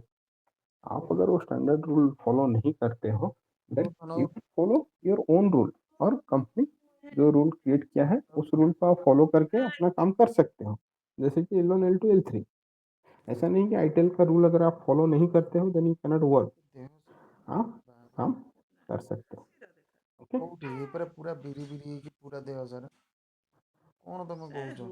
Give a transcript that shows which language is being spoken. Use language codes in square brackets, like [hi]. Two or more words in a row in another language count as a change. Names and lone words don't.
[hi] आप अगर वो [en] standard rule follow [hi] नहीं करते हो [en] then you follow your own rule, [hi] और कंपनी जो [en] rule create [hi] किया है उस रूल को आप फॉलो करके अपना काम कर सकते हो। जैसे कि L1 L2 L3, ऐसा नहीं कि ITL का रूल अगर आप फॉलो नहीं करते हो [en] then you cannot work, [hi] आप काम कर सकते हो। ओके, [or] କୋଉଠି ପୁରା ପୁରା ବିରି ବିରି ହେଇକି ପୁରା ଦେହ ସାରା କଣ ତମେ କହୁଛ?